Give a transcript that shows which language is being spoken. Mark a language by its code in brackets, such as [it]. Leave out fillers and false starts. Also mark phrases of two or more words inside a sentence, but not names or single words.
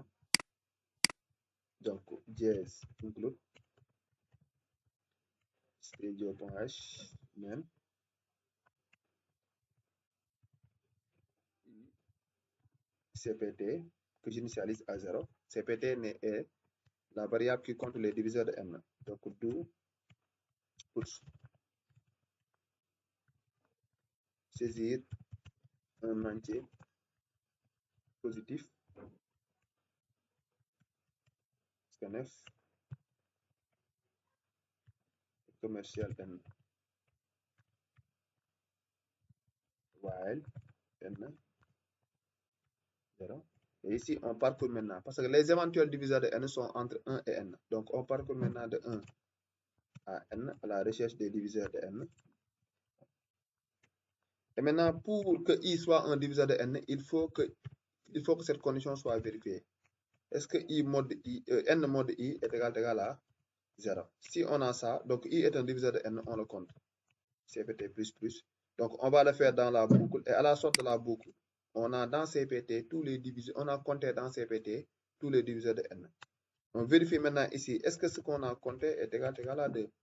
[fr] Donc, dièse include studio.h même cpt que j'initialise à 0. Cpt est la variable qui compte les diviseurs de n. Donc, do puts saisir un entier positif scanf commercial n while n 0. Et ici, on parcourt maintenant, parce que les éventuels diviseurs de n sont entre 1 et n. Donc, on parcourt maintenant de 1 à n à la recherche des diviseurs de n. Et maintenant, pour que i soit un diviseur de n, il faut que cette condition soit vérifiée. Est-ce que i mod i, n mod i est égal à 0? Si on a ça, donc i est un diviseur de n, on le compte. CPT++. Donc, on va le faire dans la boucle. Et à la sortie de la boucle, on a dans CPT tous les diviseurs. On a compté dans CPT tous les diviseurs de n. On vérifie maintenant ici, est-ce que ce qu'on a compté est égal à 2?